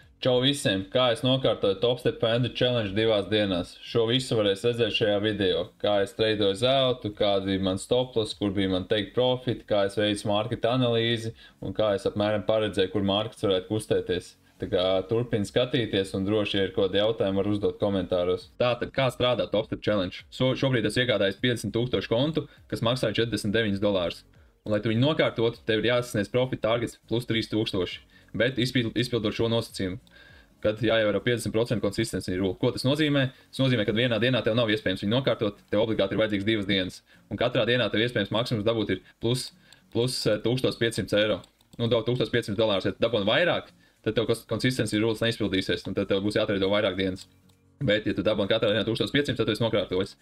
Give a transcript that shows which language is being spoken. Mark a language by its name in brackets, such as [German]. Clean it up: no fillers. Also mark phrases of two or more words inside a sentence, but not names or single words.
[Latvian] Čau visiem! Kā es nokārtoju Top Step Panda Challenge 2 dienās. Šo visu varēs redzēt šajā video. Kā es treidoju zeltu, kāda bija man stoploss, kur bija man [English] take profit, [Latvian] kā es veicu marketa analīzi un kā es apmēram paredzēju, kur markets varētu kustēties. Tā kā turpini skatīties un droši, ja ir kaut kādi jautājumi, var uzdot komentāros. Tātad, kā strādā Top Step Challenge? Šobrīd es iegādājos 50,000 kontu, kas maksāja $49. Un, lai tu viņu nokārtotu, tev ir jāsasniedz [English] profit targets [Latvian] plus 3,000. Bet izpildot šo nosacījumu, kad jāievēro 50% [English] consistency rule. [Latvian] Ko tas nozīmē? Tas nozīmē, ka vienā dienā tev nav iespējams viņu nokārtot, tev obligāti ir vajadzīgs 2 dienas. Un katrā dienā tev iespējams maksimums dabūt ir plus 1,500 eiro. Nu, $1,500. Ja tu dabūni vairāk, tad tev [English] consistency rules [Latvian] neizpildīsies, un tad tev būs jāatreido vairāk dienas. Bet, ja tu dabūni katrā dienā 1,500, tad tu esi nokārtojis.